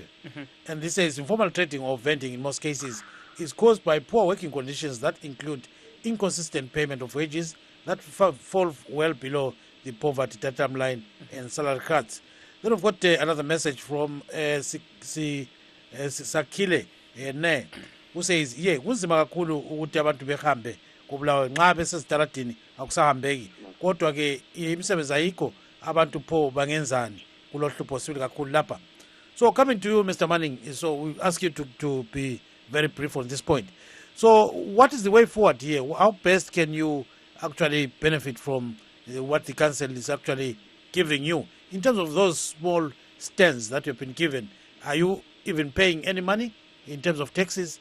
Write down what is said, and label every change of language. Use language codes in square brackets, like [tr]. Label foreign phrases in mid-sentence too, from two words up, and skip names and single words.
[en] And this says informal trading or vending in most cases is caused by poor working conditions that include inconsistent payment of wages that fall well below the poverty datum line and salary cuts. Then we've got another message from Sakile Ne, who says, [nd] kunzima kakhulu ukuthi abantu behambe kubulawe nxa besezitaradini akusahambeki kodwa ke imisebenzi ayikho abantu pho bangenzani kulohlupho sibili kakhulu lapha. [en] So coming to you, Mr. Manning, so we ask you to be very brief on this point. So what is the way forward here? How best can you actually benefit from what the council is actually giving you? In terms of those small stands that you've been given, are you even paying any money in terms of taxes?